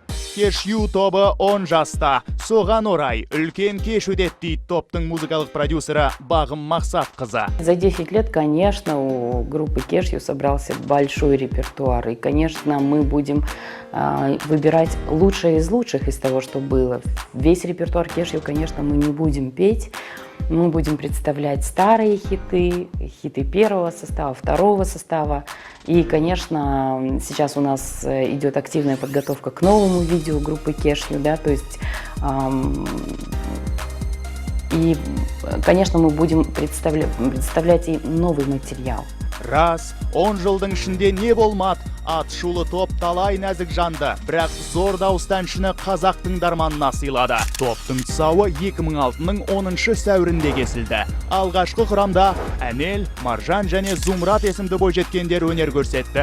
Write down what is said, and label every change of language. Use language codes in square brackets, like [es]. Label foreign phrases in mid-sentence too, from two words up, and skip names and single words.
[kk] Кешью тобы 10 жаста. Соған орай, үлкен кеш өтет дейді топтың музыкалық продюсері Бағым Мақсатқызы. [ru] За 10 лет, конечно, у группы Кешью собрался большой репертуар. И, конечно, мы будем выбирать лучшее из лучших из того, что было. Весь репертуар Кешью, конечно, мы не будем петь. Мы будем представлять старые хиты, хиты первого состава, второго состава. И, конечно, сейчас у нас идет активная подготовка к новому видео группы Кешью, да, то есть, и, конечно, мы будем представлять и новый материал. [kk] Раз, 10 жылдың ішінде не болмад, атшулы топ талай нәзік жанды, бірақ зор дауыстаншыны қазақ тыңдарманына сыйлады. Топтың тұсауы 2006-ның 10 сәуірінде кесілді. Алғашқы құрамда Әнел, Маржан және Зумрат есімді бойжеткендер өнер көрсетті.